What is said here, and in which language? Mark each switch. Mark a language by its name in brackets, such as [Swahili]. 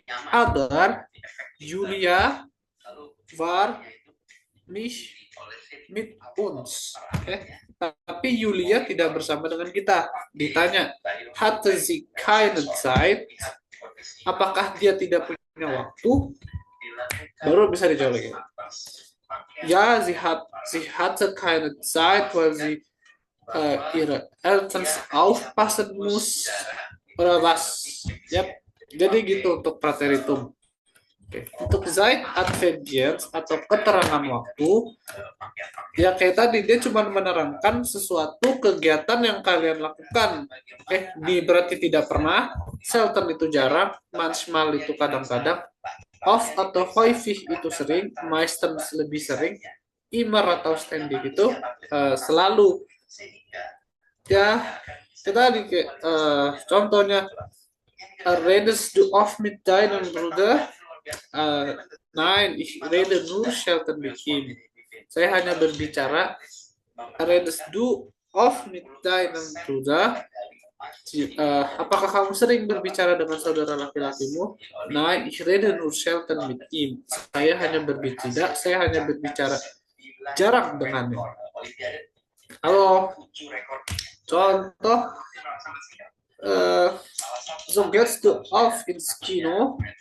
[German] Aber Julia war nicht mit uns. [Indonesian] Tapi Julia tidak bersama dengan kita. Ditanya, [German] hatte sie keine Zeit? [Indonesian] Apakah dia tidak punya waktu? Baru bisa dijawab lagi. [German] Ja, sie hatte keine Zeit, weil sie ihre Eltern aufpassen muss. Oder was? [Indonesian] Yap. Jadi gitu untuk prateritum. Oke. Untuk Zeit Adverbiens atau keterangan waktu, ya kayak tadi dia cuma menerangkan sesuatu kegiatan yang kalian lakukan. Oke, di berarti tidak pernah, selten itu jarang, manchmal itu kadang-kadang, oft atau häufig itu sering, meistens lebih sering, immer atau ständig itu selalu. Ya, kita tadi contohnya, [German] redest du oft mit deinem Bruder? Nein, ich rede nur selten mit ihm. [Indonesian] Saya hanya berbicara. [German] Redest du oft mit deinem Bruder? [Indonesian] Apakah kamu sering berbicara dengan saudara laki-lakimu? [German] Nein, ich rede nur selten mit ihm. [Indonesian] Saya hanya berbicara jarang dengannya. Halo. Contoh, [German] so gehst du oft ins Kino?